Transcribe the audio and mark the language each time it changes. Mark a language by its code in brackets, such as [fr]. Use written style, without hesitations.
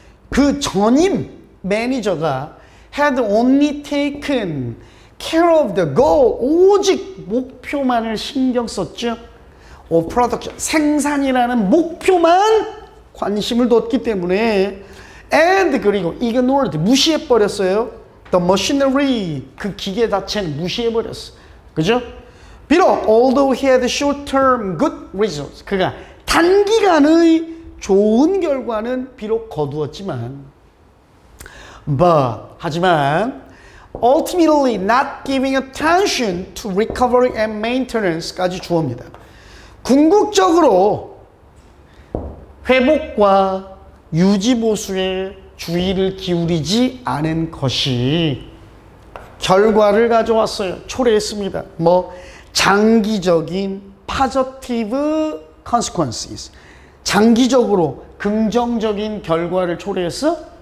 [ko] 그 전임 매니저가 [en] had only taken care of the goal, [ko] 오직 목표만을 신경 썼죠. [en] of production, [ko] 생산이라는 목표만 관심을 뒀기 때문에 and, 그리고 [en] ignored, [ko] 무시해버렸어요. [en] the machinery, [ko] 그 기계 자체는 무시해버렸어. 그죠? [en] 비록 although he had short-term good results, [ko] 그가 단기간의 좋은 결과는 비록 거두었지만 [en] but, 하지만 ultimately not giving attention to recovery and maintenance까지 주어입니다. [ko] 궁극적으로 회복과 유지 보수에 주의를 기울이지 않은 것이 결과를 가져왔어요. 초래했습니다. 뭐 장기적인 [en] positive consequences, [ko] 장기적으로 긍정적인 결과를 초래했어?